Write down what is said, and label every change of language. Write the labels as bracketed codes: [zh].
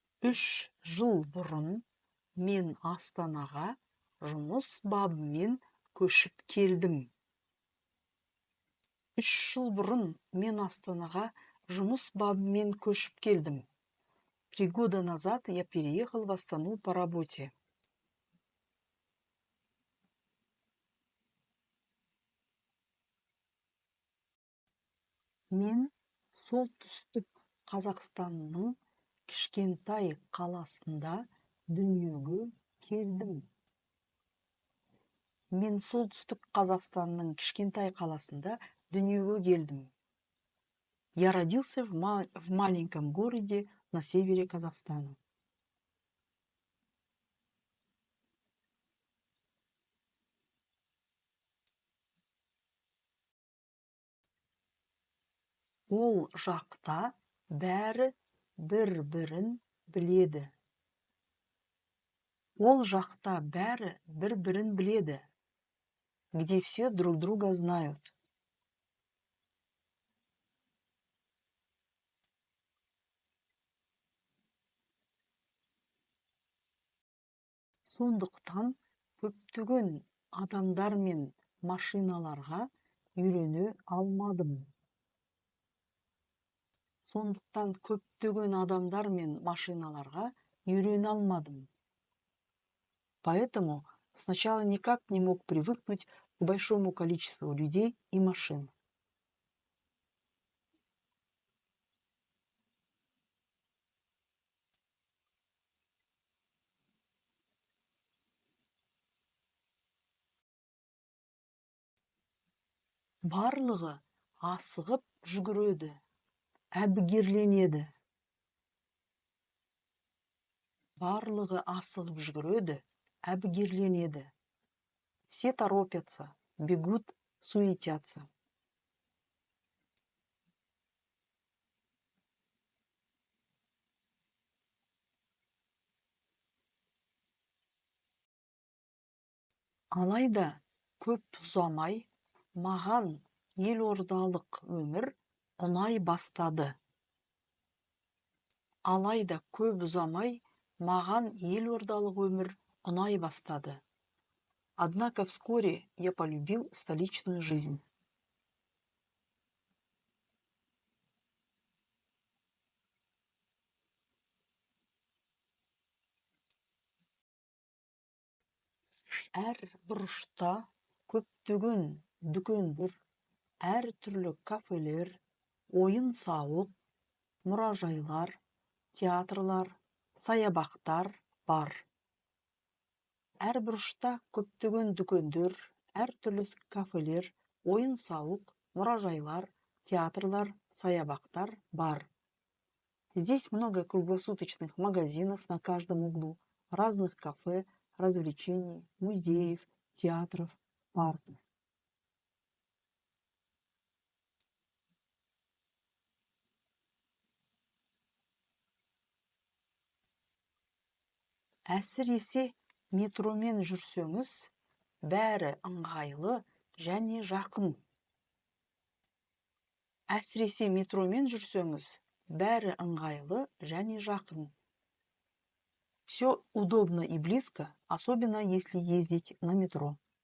[kk] Үш жыл бұрын мен Астанаға жұмыс бабымен көшіп келдім. Үш жыл бұрын мен Астанаға жұмыс бабымен көшіп келдім. [ru] 3 года назад я переехал в Астану по работе. [kk] Мен солтүстік Қазақстанның кішкентай қаласында дүниеге келдім. Мен солтүстік Қазақстанның кішкентай қаласында дүниеге келдім. [ru] Я родился в маленьком городе на севере Казахстана. [kk] Ол жақта бәрі бір-бірін біледі. Ол жақта бәрі бір-бірін біледі. [ru] Где все друг друга знают. [kk] Сондықтан көптеген адамдар мен машиналарға үйрене алмадым. Сондықтан көптеген адамдар мен машиналарға үйрене алмадым. [ru] Поэтому сначала никак не мог привыкнуть к большому количеству людей и машин. [kk] Барлығы асығып жүгіреді, әбігерленеді. Барлығы асығып жүгіреді, әбігерленеді. [ru] Все торопятся, бегут, суетятся. [kk] Алайда көп ұзамай маған елордалық өмір ұнай бастады. Алайда көп ұзамай маған елордалық өмір ұнай бастады. [ru] Однако вскоре я полюбил столичную жизнь. [kk] Әр бұрышта көптеген дүкендер, әр түрлі кафелер, ойын-сауық, мұражайлар, театрлар, саябақтар бар. Әр бұрышта көптеген дүкендер, әр түрлі кафелер, ойын-сауық, мұражайлар, театрлар, саябақтар бар. [ru] Здесь много круглосуточных магазинов на каждом углу, разных кафе, развлечений, музеев, театров, парков. [kk] Әсіресе метромен жүрсеңіз, бәрі ыңғайлы және жақын. Әсіресе метромен жүрсеңіз, бәрі ыңғайлы және жақын. [ru] Все удобно и близко, особенно если ездить на метро.